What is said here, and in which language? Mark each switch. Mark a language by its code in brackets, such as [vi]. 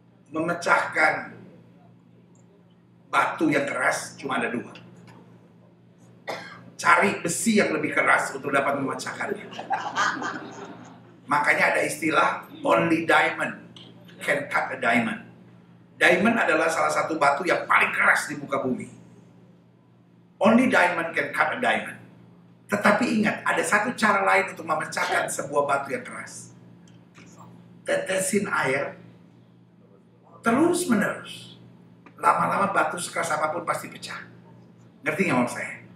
[id] Memecahkan batu yang keras cuma ada 2. Cari besi yang lebih keras untuk dapat memecahkannya. Makanya ada istilah only diamond can cut a diamond. Diamond adalah salah satu batu yang paling keras di muka bumi. [en] Only diamond can cut a diamond. [id] Tetapi ingat, ada satu cara lain untuk memecahkan sebuah batu yang keras. Tetesin air terus menerus. Lama-lama batu sekeras apapun pasti pecah. Ngerti nggak maksud saya?